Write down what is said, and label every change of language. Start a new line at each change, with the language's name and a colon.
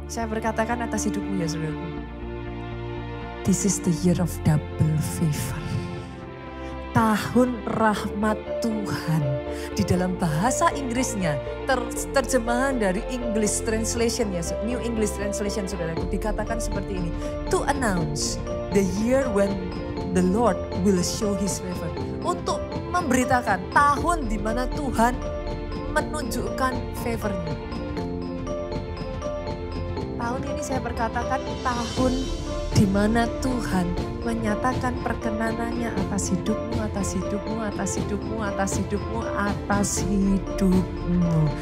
Indonesian: Saya berkatakan atas hidupmu ya saudaraku.
English: This is the year of double favor.
Indonesian: Tahun rahmat Tuhan. Di dalam bahasa Inggrisnya, terjemahan dari English Translation ya, New English Translation saudaraku, dikatakan seperti ini.
English: To announce the year when the Lord will show His favor.
Indonesian: Untuk memberitakan tahun di mana Tuhan menunjukkan favor-Nya. Tahun ini saya berkatakan tahun di mana Tuhan menyatakan perkenanannya atas hidupmu, atas hidupmu, atas hidupmu, atas hidupmu, atas hidupmu.